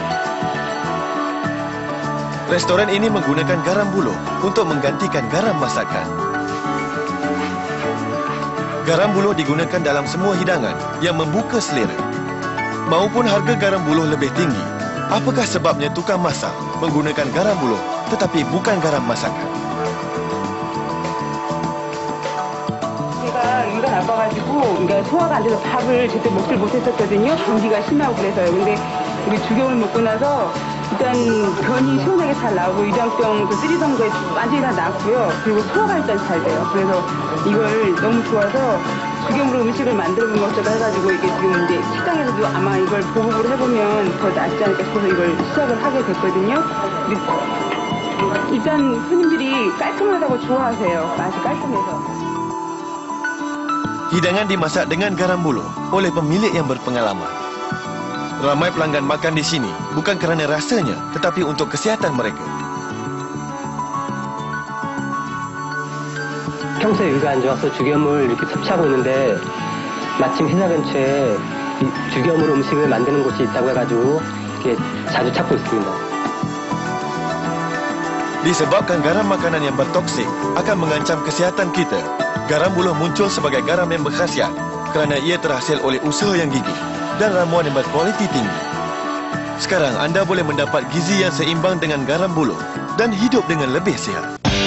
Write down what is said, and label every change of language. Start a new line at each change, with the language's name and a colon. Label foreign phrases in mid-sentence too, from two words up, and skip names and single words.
Malay: Restoran ini menggunakan garam buluh untuk menggantikan garam masakan. Garam buluh digunakan dalam semua hidangan yang membuka selera. Maupun harga garam buluh lebih tinggi, apakah sebabnya tukang masak menggunakan garam buluh tetapi bukan garam masakan?
Korean: 제가 위가 나빠가지고 그러니까 소화가 안 돼서 밥을 제대로 먹질 못했었거든요. 감기가 심하고 그래서요. 근데 우리 죽염을 먹고 나서 일단 변이 시원하게 잘 나오고 위장병, 쓰리던 거에 완전히 다 나았고요. 그리고 소화가 일단 잘 돼요. 그래서 이걸 너무 좋아서 죽염으로 음식을 만들어 본 것처럼 해가지고 이게 지금 이제 식당에서도 아마 이걸 보급을 해보면 더 낫지 않을까 싶어서 이걸 시작을 하게 됐거든요. 일단 손님들이 깔끔하다고 좋아하세요. 맛이 깔끔해서.
Malay: Hidangan dimasak dengan garam buluh oleh pemilik yang berpengalaman. Ramai pelanggan makan di sini bukan kerana rasanya, tetapi untuk kesihatan mereka.
Korean: 평소에 위가 안 좋아서 죽염을 이렇게 섭취하고 있는데 마침 회사 근처에 죽염으로 음식을 만드는 곳이 있다고 해가지고 이렇게 자주 찾고 있습니다.
Malay: Disebabkan garam makanan yang bertoksik akan mengancam kesihatan kita, garam buluh muncul sebagai garam yang berkhasiat kerana ia terhasil oleh usaha yang gigih dan ramuan yang berkualiti tinggi. Sekarang anda boleh mendapat gizi yang seimbang dengan garam buluh dan hidup dengan lebih sihat.